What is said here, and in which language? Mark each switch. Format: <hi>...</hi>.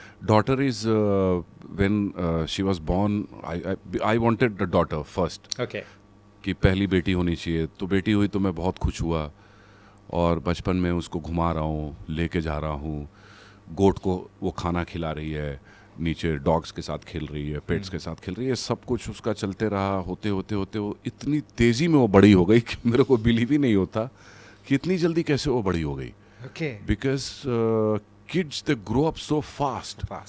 <en>Daughter is when she was born, I wanted a daughter first. Okay.</en> <hi>कि पहली बेटी होनी चाहिए, तो बेटी हुई तो मैं बहुत खुश हुआ और बचपन में उसको घुमा रहा हूँ, लेके जा रहा हूँ, गोट को वो खाना खिला रही है, नीचे डॉग्स के साथ खेल रही है, पेट्स के साथ खेल रही है, सब कुछ उसका चलते रहा। होते होते होते वो इतनी तेज़ी में वो बड़ी हो गई कि मेरे को बिलीव ही नहीं होता कि इतनी जल्दी कैसे वो बड़ी हो गई।</hi> <en>Okay. Because kids they grow up so fast.</en>